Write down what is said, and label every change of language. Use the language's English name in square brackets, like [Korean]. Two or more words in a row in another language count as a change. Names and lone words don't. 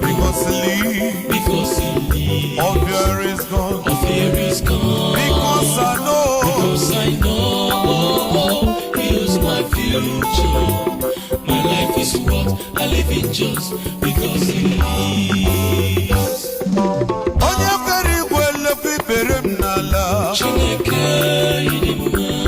[English] because he lives, Because he lives, all fear is gone. all fear is gone. Because I know, Because I know he owns my future. My life is worth a living just because he lives. [Igbo] Onye kere igwe lekwa ikpere m n'ala. Chineke, ị dị mma.